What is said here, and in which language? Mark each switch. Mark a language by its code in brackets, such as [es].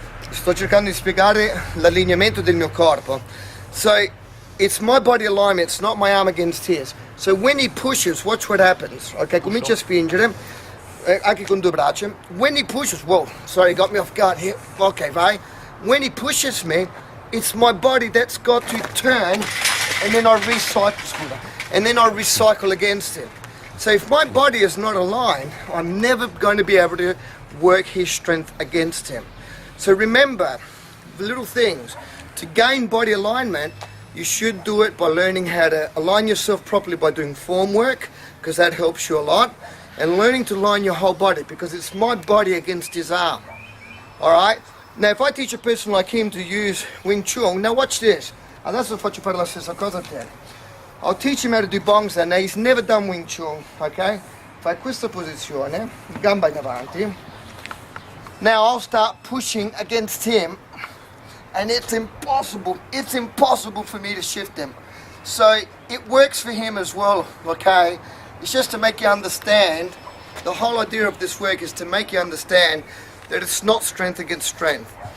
[it] Sto cercando di spiegare l'allineamento del mio corpo. [en] So, it's my body alignment, it's not my arm against his. So when he pushes, watch what happens. [it] Ok, comincia a spingere, anche con due braccia. [en] When he pushes, whoa, sorry, got me off guard here. Okay, [it] vai. [en] When he pushes me, it's my body that's got to turn, and then I recycle against it. So if my body is not aligned, I'm never going to be able to work his strength against him. So remember, the little things. To gain body alignment, you should do it by learning how to align yourself properly by doing form work, because that helps you a lot. And learning to line your whole body, because it's my body against his arm. Alright? Now if I teach a person like him to use Wing Chun, now watch this. [it] Adesso faccio fare la stessa cosa a te. [en] I'll teach him how to do bongsa. Now he's never done Wing Chun, okay? [it] Fai questa posizione, gamba in avanti. [en] Now I'll start pushing against him, and it's impossible for me to shift him. So it works for him as well, okay? It's just to make you understand, the whole idea of this work is to make you understand that it's not strength against strength.